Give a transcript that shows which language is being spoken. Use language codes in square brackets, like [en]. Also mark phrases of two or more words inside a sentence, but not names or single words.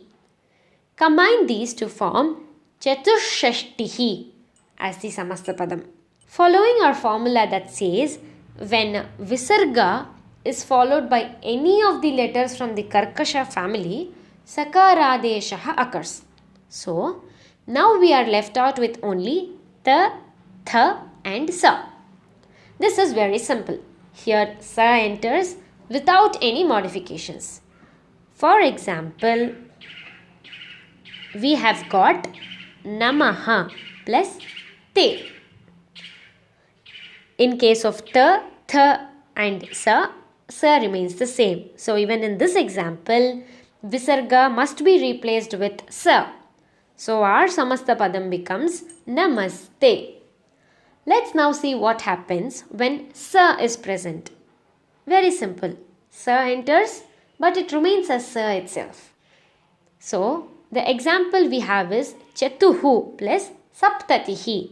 [en] Combine these to form chatushashtihi as the samastapadam. Following our formula that says when visarga is followed by any of the letters from the karkasha family, sakaradeshaha occurs. So now we are left out with only ta, tha and sa. This is very simple. Here sa enters without any modifications. For example, we have got namaha plus te. In case of ta, tha and sa remains the same. So even in this example, visarga must be replaced with sa. So our samasta padam becomes namaste. Let's now see what happens when sa is present. Very simple. Sa enters, but it remains as sa itself. So the example we have is chatuhu plus saptatihi.